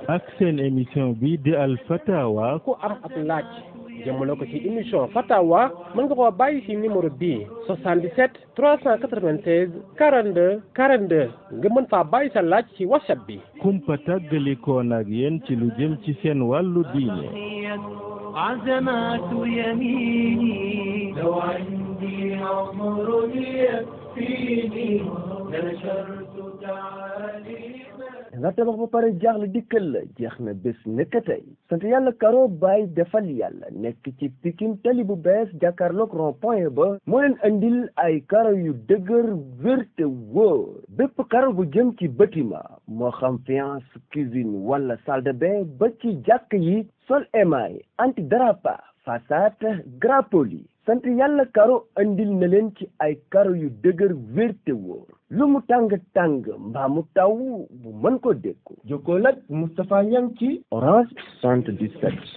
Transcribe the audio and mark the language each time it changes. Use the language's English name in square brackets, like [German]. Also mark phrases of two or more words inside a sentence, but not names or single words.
[Wolof] ak seen émission bi di al fatawa ku am ak laaj jëmale ko ci émission fatawa mën nga koo bàyyi ci numéro bii 77 396 42 42 nga mën faa bàyyi sa laaj ci WhatsApp bi kumpa tàggalikoon ak yéen ci lu jëm ci seen wàllu diine [Arabic] عزمات يميني لو عندي عمر يكفيني نشرت تعاليما [Wolof] nga tabax ba pare jaaxle dikkal la jeex na bés nekk tey sant yàlla Karo Baye defal yàlla nekk ci Pikine tali bu bees jàkkaarloog rond-point ba moo leen andil ay karo yu dëgër wér te wóor bépp karo bu jëm ci bâtiment moo xam [French] faïence cuisine [Wolof] wala [French] salle de bain [Wolof] ba ci jàkk yi sol [French] émail anti-dérapage façade grappoli [Wolof] sant yàlla Karo andil na leen ci ay karo yu dëgër wér te wóor lu mu tàng-tàng mbaa mu taw bu mën ko dékku jokkoo nag Moustapha Niang ci orange 77